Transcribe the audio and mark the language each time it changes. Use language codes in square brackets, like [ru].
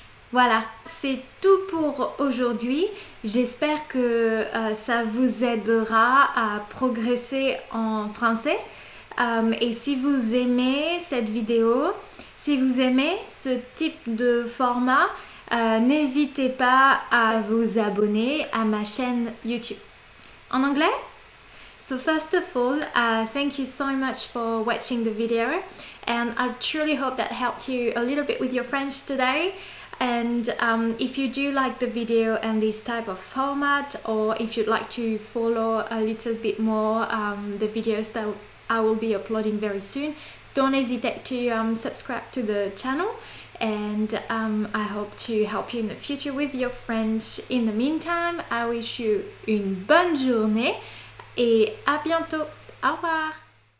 [fr] Voilà, c'est tout pour aujourd'hui. J'espère que ça vous aidera à progresser en français. Et si vous aimez cette vidéo, si vous aimez ce type de format, n'hésitez pas à vous abonner à ma chaîne YouTube. En anglais? [en] So first of all, thank you so much for watching the video, and I truly hope that helped you a little bit with your French today. And if you do like the video and this type of format, or if you'd like to follow a little bit more the videos that I will be uploading very soon, don't hesitate to subscribe to the channel. And I hope to help you in the future with your French. In the meantime, I wish you [fr] une bonne journée et à bientôt. Au revoir.